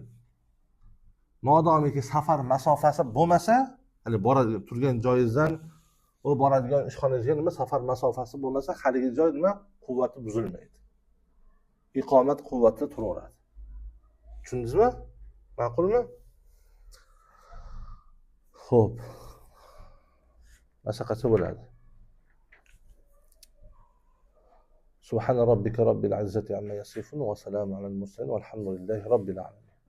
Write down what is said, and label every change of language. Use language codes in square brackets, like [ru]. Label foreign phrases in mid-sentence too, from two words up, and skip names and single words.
[uz] Modomiki safar masofasi bo'lmasa, hali boradigan turgan joyingizdan u boradigan ishxonangizga nima safar masofasi bo'lmasa, haligi joy nima quvvati buzilmaydi. Iqomat quvvati turaveradi. Tushundingizmi? Ma'qulmi? Xo'p. Mashaqacha bo'ladi. [ar] سبحان ربك رب العزة عما يصفون وسلام على المرسلين والحمد لله رب العالمين.